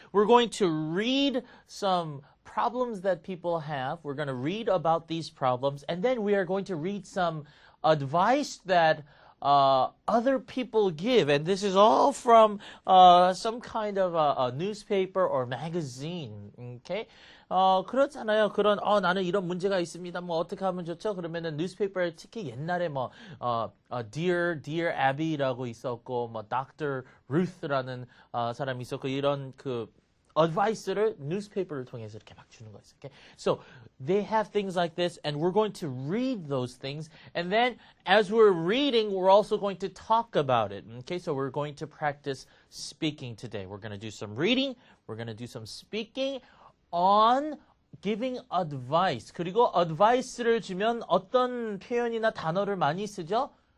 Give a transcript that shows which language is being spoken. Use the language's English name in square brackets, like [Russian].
[English] We're going to read some problems that people have. We're going to read about these problems, and then we are going to read some advice that other people give. And this is all from some kind of a newspaper or magazine, okay? [Korean] 그렇잖아요. 나는 이런 문제가 있습니다. 뭐 어떻게 하면 좋죠? 그러면은 뉴스페이퍼에 특히 옛날에 Dear Abby라고 있었고, Dr. Ruth라는 사람이 있었고, 이런 advice를 newspaper를 통해서 이렇게 막 주는 거였어요. [English] Okay? So they have things like this, and we're going to read those things, and then as we're reading, we're also going to talk about it. Okay, so we're going to practice speaking today. We're going to do some reading, we're going to do some speaking on giving advice. [Korean] 그리고 advice를 주면 어떤 표현이나 단어를 많이 쓰죠?